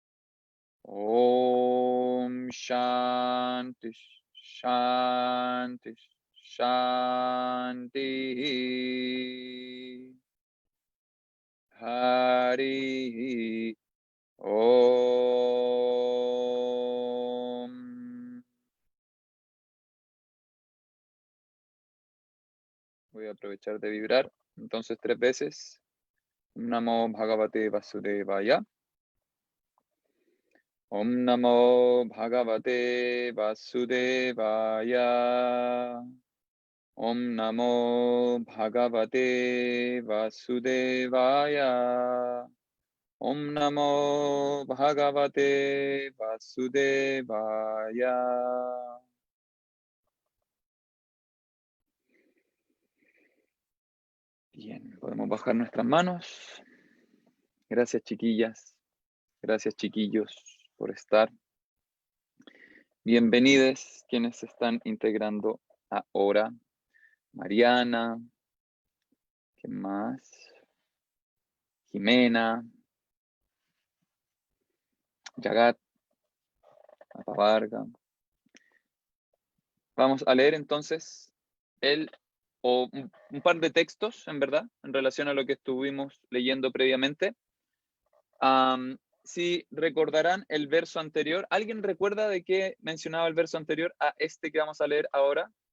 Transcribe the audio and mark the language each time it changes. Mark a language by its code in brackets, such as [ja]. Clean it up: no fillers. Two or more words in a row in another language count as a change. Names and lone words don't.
[sa] ॐ शान्ति शान्ति शान्ति. हरि ॐ. [es] Voy a aprovechar de vibrar. Entonces 3 veces. [sa] ॐ नमो भगवते वासुदेवाय। ॐ नमो भगवते वासुदेवाय. ॐ नमो भगवते वासुदेवाय. ॐ नमो भगवते वासुदेवाय. [es] Bien, podemos bajar nuestras manos. Gracias, chiquillas. Gracias, chiquillos, por estar. Bienvenidos quienes se están integrando ahora. Mariana. ¿Quién más? Jimena. Yagat. Apavarga. Vamos a leer entonces un par de textos, en verdad, en relación a lo que estuvimos leyendo previamente. Si recordarán el verso anterior, ¿alguien recuerda de qué mencionaba el verso anterior a este que vamos a leer ahora?